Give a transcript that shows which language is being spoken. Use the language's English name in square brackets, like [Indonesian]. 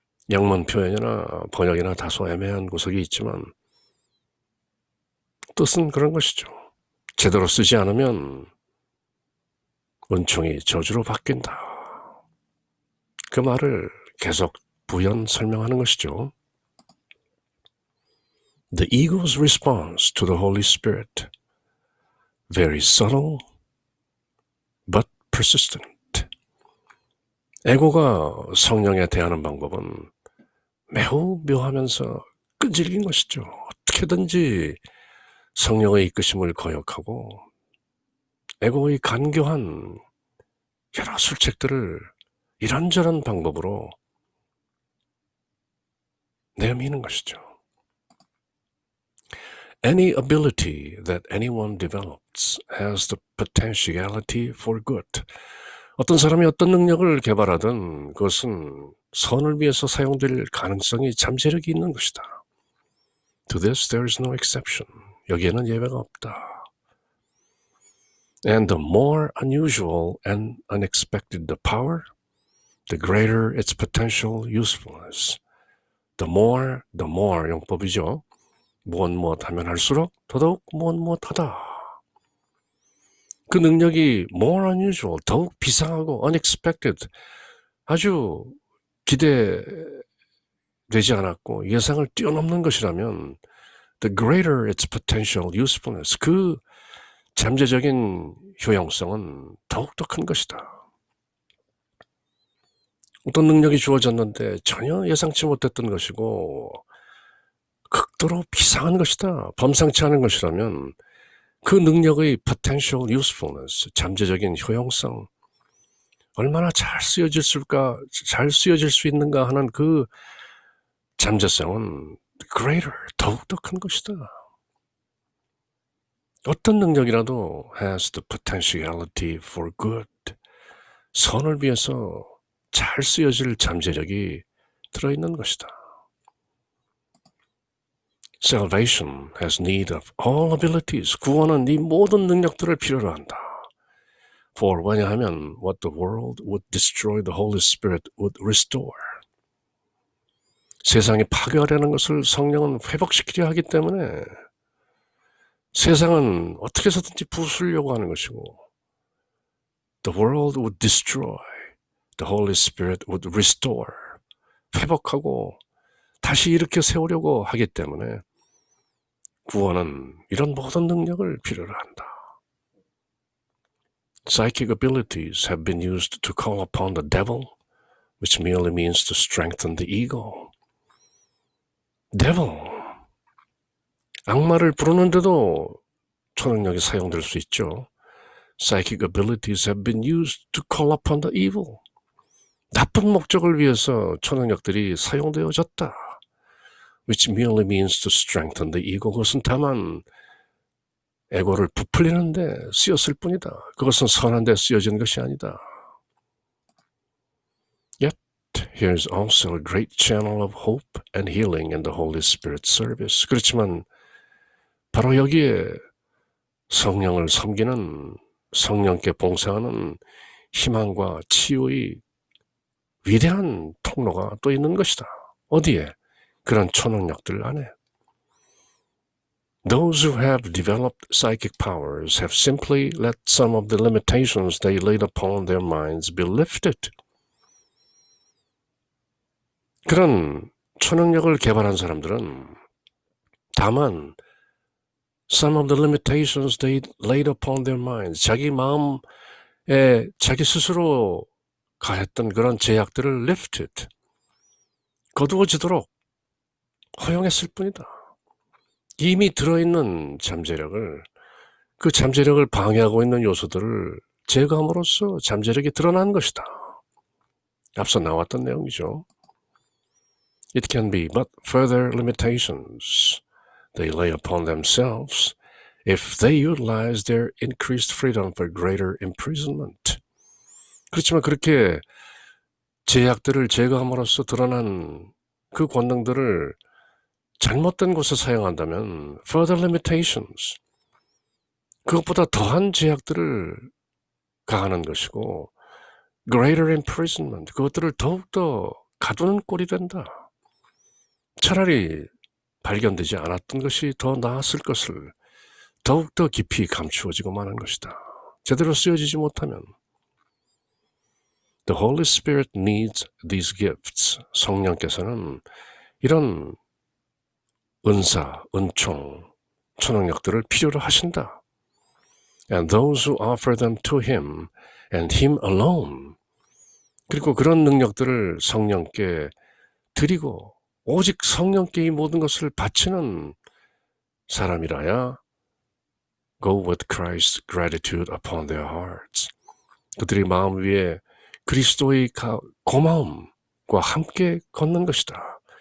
[Korean] 영문 표현이나 번역이나 다소 애매한 구석이 있지만 뜻은 그런 것이죠. 제대로 쓰지 않으면 은총이 저주로 바뀐다. 그 말을 계속 부연 설명하는 것이죠. [English] The ego's response to the Holy Spirit, very subtle but persistent. [Korean] 에고가 성령에 대하는 방법은 매우 묘하면서 끈질긴 것이죠. 어떻게든지 성령의 이끄심을 거역하고 에고의 간교한 여러 술책들을 이런저런 방법으로 내미는 것이죠. [English] Any ability that anyone develops has the potentiality for good. [Korean] 어떤 사람이 어떤 능력을 개발하든 그것은 선을 위해서 사용될 가능성이 잠재력이 있는 것이다. [English] To this there is no exception. [Korean] 여기에는 예외가 없다. [English] And the more unusual and unexpected the power, the greater its potential usefulness. The more [Korean] 용법이죠. 무엇 하면 할수록 더더욱 무엇하다. 그 능력이 [English] more unusual, [Korean] 더욱 비상하고 [English] unexpected, [Korean] 아주 기대되지 않았고 예상을 뛰어넘는 것이라면 [English] the greater its potential usefulness, [Korean] 그 잠재적인 효용성은 더욱더 큰 것이다. 어떤 능력이 주어졌는데 전혀 예상치 못했던 것이고 극도로 비상한 것이다. 범상치 않은 것이라면 그 능력의 [English] potential usefulness, [Korean] 잠재적인 효용성, 얼마나 잘 쓰여질 수 있는가 하는 그 잠재성은 [English] greater, [Korean] 더욱더 큰 것이다. 어떤 능력이라도 [English] has the potentiality for good, [Korean] 선을 위해서 잘 쓰여질 잠재력이 들어있는 것이다. [English] Salvation has need of all abilities. [Korean] 구원은 이 모든 능력들을 필요로 한다. [English] For [Korean] 왜냐하면 [English] what the world would destroy, the Holy Spirit would restore. [Korean] 세상이 파괴하려는 것을 성령은 회복시키려 하기 때문에 세상은 어떻게 해서든지 부수려고 하는 것이고 [English] the world would destroy, the Holy Spirit would restore. [Korean] 회복하고 다시 일으켜 세우려고 하기 때문에 구원은 이런 모든 능력을 필요로 한다. [English] Psychic abilities have been used to call upon the devil, which merely means to strengthen the ego. [Korean] devil, 악마를 부르는데도 초능력이 사용될 수 있죠. [English] psychic abilities have been used to call upon the evil. [Korean] 나쁜 목적을 위해서 초능력들이 사용되어졌다. [English] Which merely means to strengthen the ego. [Korean] 그것은 다만 에고를 부풀리는데 쓰였을 뿐이다. 그것은 선한 데 쓰여진 것이 아니다. Yet, here is also a great channel of hope and healing in the Holy Spirit service. 그렇지만 바로 여기에 성령을 섬기는, 성령께 봉사하는 희망과 치유의 위대한 통로가 또 있는 것이다. 어디에? 그런 초능력들 안에. [English] Those who have developed psychic powers have simply let some of the limitations they laid upon their minds be lifted. [Korean] 그런 초능력을 개발한 사람들은 다만 [English] some of the limitations they laid upon their minds, [Korean] 자기 마음에 자기 스스로 가했던 그런 제약들을 lifted, 거두어지도록 허용했을 뿐이다. 이미 들어있는 잠재력을, 그 잠재력을 방해하고 있는 요소들을 제거함으로써 잠재력이 드러난 것이다. 앞서 나왔던 내용이죠. [English] It can be but further limitations they lay upon themselves if they utilize their increased freedom for greater imprisonment. [Korean] 그렇지만 그렇게 제약들을 제거함으로써 드러난 그 권능들을 잘못된 곳에 사용한다면 [English] further limitations, [Korean] 그것보다 더한 제약들을 가하는 것이고 [English] greater imprisonment, [Korean] 그것들을 더욱더 가두는 꼴이 된다. 차라리 발견되지 않았던 것이 더 나았을 것을 더욱더 깊이 감추어지고 마는 것이다. 제대로 쓰여지지 못하면. [English] The Holy Spirit needs these gifts. [Korean] 성령께서는 이런 은사, 은총, 초능력들을 필요로 하신다. [English] And those who offer them to Him and Him alone. [Korean] 그리고 그런 능력들을 성령께 드리고 오직 성령께 이 모든 것을 바치는 사람이라야 [English] go with Christ's gratitude upon their hearts. [Korean] 그들의 마음 위에 그리스도의 고마움과 함께 걷는 것이다.